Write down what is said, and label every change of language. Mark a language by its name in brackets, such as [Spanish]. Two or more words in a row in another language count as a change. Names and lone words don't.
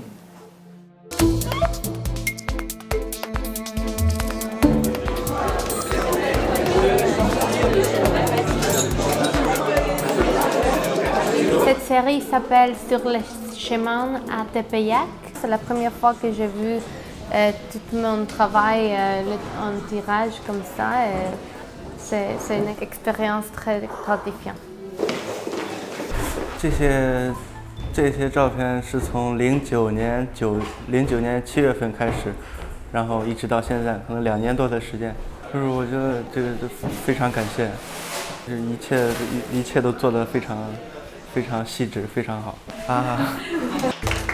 [French] Cette série s'appelle Sur le chemin à Tepeyac. C'est la première fois que j'ai vu tout mon travail en tirage comme ça. C'est une expérience très gratifiante. [Chinese] 这些照片是从09年7月份开始，然后一直到现在，可能2年多的时间。就是我觉得这个非常感谢，一切都做得非常细致，非常好啊。